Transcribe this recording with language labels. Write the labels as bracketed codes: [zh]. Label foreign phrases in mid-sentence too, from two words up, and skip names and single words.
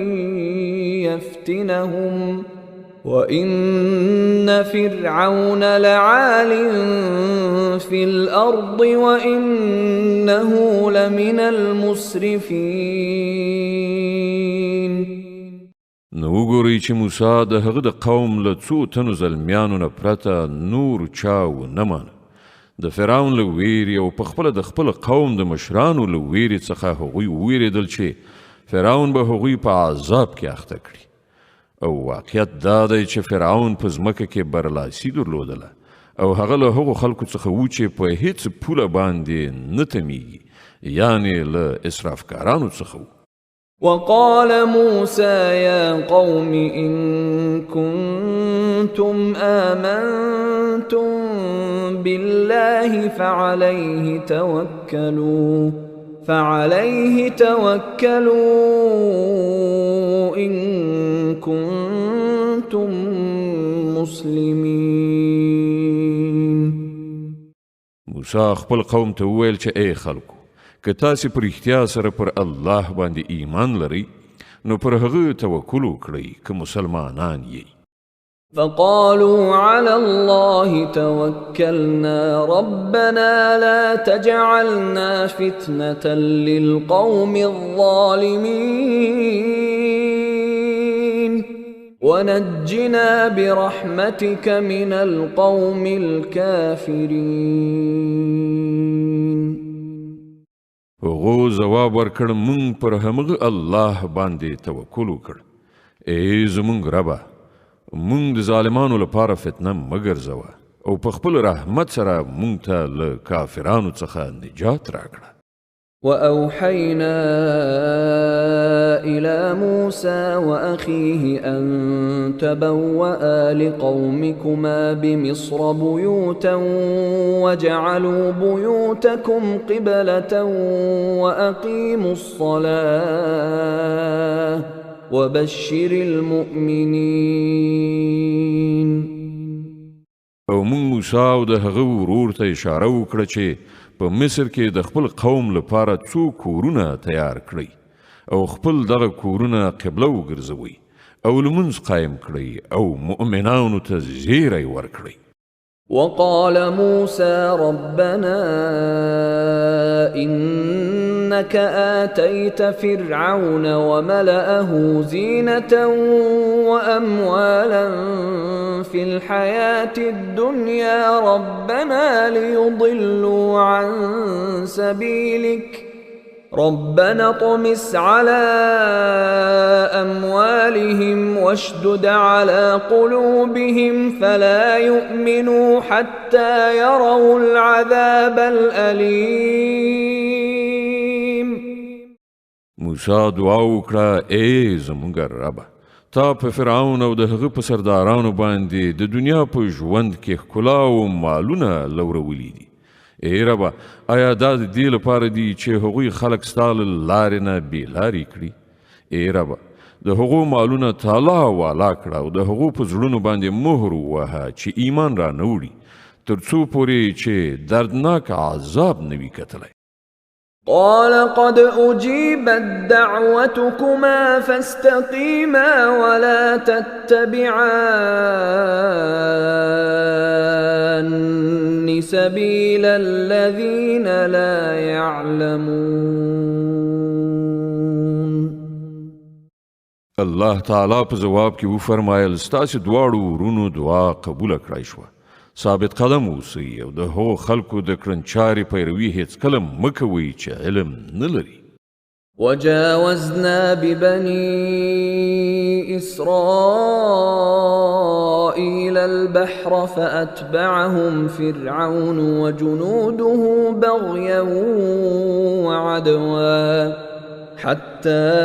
[ar] يفتنهم وإن فرعون لعال في الأرض وإنه لمن المسرفين. [ps] نو وګورئ چې موسی د هغه د قوم له څو تنو زلمیانو نه پرته نور چا ونه مانه. د فرعون له ویرې او په خپله د خپل قوم د مشرانو له ویرې څخه هغوی وویرېدل چې فرعون به هغوی په عذاب کې اخته کړي. او واقعیت دا دی چې فرعون په ځمکه کې برلاسي درلودله او هغه له هغو خلکو څخه و چې په هیڅ پوله باندې نه تمیږي یعنې له اسرافکارانو څخه و. [ar] وقال موسى يا قوم إن كنتم آمنتم بالله فعليه توكلوا إن كنتم مسلمين. [ps] موسی خپل قوم ته وویل چې ای خلکو که تاسې په رښتیا سره پر الله باندې ایمان لرئ نو پر هغه توکل وکړئ که مسلمانان یئ. [ar] فقالوا على الله توكلنا ربنا لا تجعلنا فتنة للقوم الظالمين ونجنا برحمتك من القوم الكافرين. [ps] هغو ځواب ورکړ مونږ پر همغه الله باندې توکل وکړ ای زمونږ ربه مونږ د ظالمانو لپاره فتنه مه ګرځوه او په خپل رحمت سره مونږ ته له کافرانو څخه نجات راکړه. [ar] وأوحينا إلى موسى وأخيه أن تبوأ لقومكما بمصر بيوتا وجعلوا بيوتكم قبلة وأقيموا الصلاة وبشر المؤمنين. [ps] او مونږ موسی او د هغه ورور ته اشاره وکړه چې په مصر کې د خپل قوم لپاره څو کورونه تیار کړئ او خپل دغه کورونه قبله وګرځوئ او لمونځ قایم کړئ او مؤمنانو ته زیری ورکړئ. [ar] وقال موسى ربنا إنك آتيت فرعون وملأه زينة وأموالا في الحياة الدنيا ربنا ليضلوا عن سبيلك ربنا اطمس على أموالهم واشدد على قلوبهم فلا يؤمنوا حتى يروا العذاب الأليم. [ps] موسی دعا وکړه ای زموږ ربه تا په فرعون او د هغه په سردارانو باندې د دنیا په ژوند کې ښکلا او مالونه لورولی دي. ای ربه آیا دا د دې لپاره دي چې هغوی خلک ستا له لارې نه بېلارې کړي؟ ای ربه د هغو مالونه تالا والا کړه او د هغو په زړونو باندې مهر ووهه چې ایمان را نه وړي تر څو پورې چې دردناک عذاب نه وي کتلی. [ar] قال قد أجيبت دعوتكما فاستقيما ولا تتبعان سبيل الذين لا يعلمون. [ps] الله تعالی په جواب کې وفرمایل ستاسو دواړو ورونو دعا قبول کړای شوه. ثابت قدم اوسئ او د هغو خلکو د کړنچارې پیروي هیڅکله مه کوئ چې علم نه لري. [ar] وجاوزنا ببني إسرائيل البحر فأتبعهم فرعون وجنوده بغيا وعدوا حتى